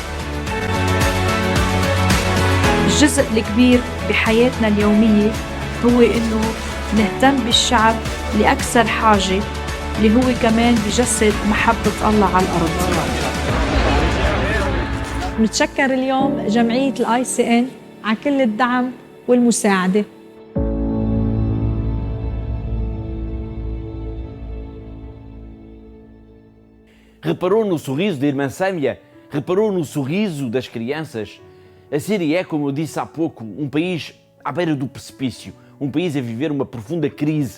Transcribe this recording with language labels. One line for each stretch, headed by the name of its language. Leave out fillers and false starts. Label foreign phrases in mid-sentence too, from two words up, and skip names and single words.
Arabic: الجزء الكبير بحياتنا اليومية هو إنه نهتم بالشعب اللي أكثر حاجة، اللي هو كمان بجسد محبة الله على الأرض. نتشكر اليوم جمعية الICN على كل الدعم والمساعدة.
Portuguese: Reparou no sorriso da irmã Sâmia? Reparou no sorriso das crianças? A Síria é, como eu disse há pouco, um país à beira do precipício, um país a viver uma profunda crise.